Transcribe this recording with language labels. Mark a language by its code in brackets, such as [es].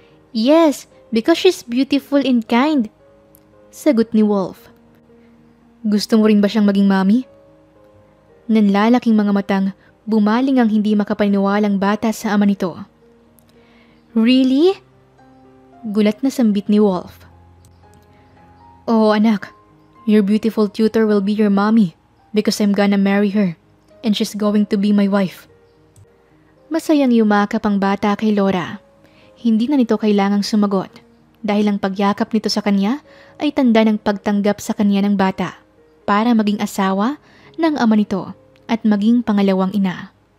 [en] Yes, because she's beautiful and kind. [tl] Sagot ni Wolf. Gusto mo rin ba siyang maging mommy? Nanlalaking mga matang bumaling ang hindi makapaniwalang bata sa ama nito. [en] Really? [tl] Gulat na sambit ni Wolf. [en] Oh anak, your beautiful tutor will be your mommy because I'm gonna marry her and she's going to be my wife. [tl] Masayang yumakap ang bata kay Laura. Hindi na nito kailangang sumagot dahil ang pagyakap nito sa kanya ay tanda ng pagtanggap sa kanya ng bata para maging asawa ng ama nito at maging pangalawang ina.